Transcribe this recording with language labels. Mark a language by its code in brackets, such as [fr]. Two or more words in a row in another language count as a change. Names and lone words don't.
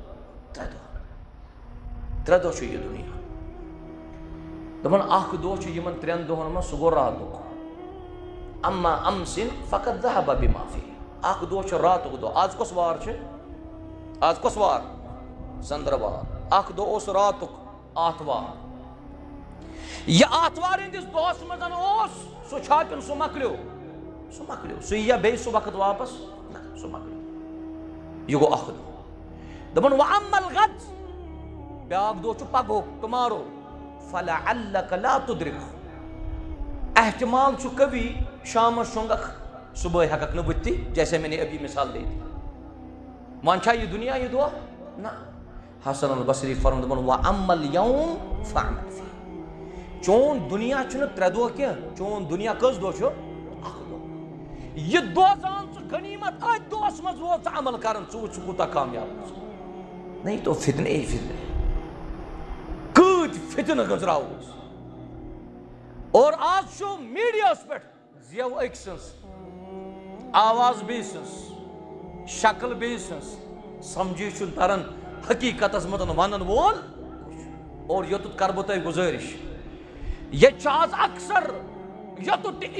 [ks] 3 دۄہ چھُ یہِ دُنیا دپان اکھ دۄہ چھُ یِمن 3 دۄہن منٛز سُہ گوٚو راتُک [ar] اما امسن فقط ذهب بما فيه [ks] اکھ دۄہ چھُ راتُک دۄہ آز کۄس وار ژنٛدٕروار اکھ دۄہ اوس راتُک آتھوار یہ آتھوار ہندس دۄہس منٛز اوس سُہ چھا کِنہٕ سُہ مۄکلیو سُہ یِیا بیٚیہِ سُہ وقت واپس نہ سُہ مۄکلیو یہ گوٚو اکھ دۄہ دپان [ar] واما الغد [ks] بیاکھ دۄہ چھُ پگہُک ٹُمارو [ar] فلعلک لا تدرک [ks] احتمال چھُ کبھی شامس شونگکھ صبح ہیککھ نہٕ بٕتھِ [ur] جیسے میں نے ابھی مثال دی تھی [ks] وۄنۍ چھا یہ دنیا یہ دۄہ نہ حسن البصری فرمان دپان [ar] واما اليوم فاعمل فيه [ks] چون دنیا چھُنہٕ 3 دۄہ کینٛہہ چون دنیا کٔژ دۄہ چھُ اکھ دۄہ یہ دۄہ زان ژٕ غنیمت اتھ دۄہس منٛز روز ژٕ عمل کران ژٕ وٕچھ ژٕ کوٗتاہ کامیاب [ur] نہیں تو فتنے [ks] کۭتۍ فتنہٕ گٔنٛزراووس اور آز چھُ میٖڈیاہس پٮ۪ٹھ زیو أکۍ سٕنٛز آواز بیٚیہِ سٕنٛز شکل بیٚیہِ سٕنٛز سمجھی چھُنہٕ تران حقیٖقتس منٛز ونن وول اور یوٚتُتھ کرٕ بہٕ تۄہہِ گُزٲرِش ییٚتہِ چھُ آز اکثر یوٚتُتھ تہِ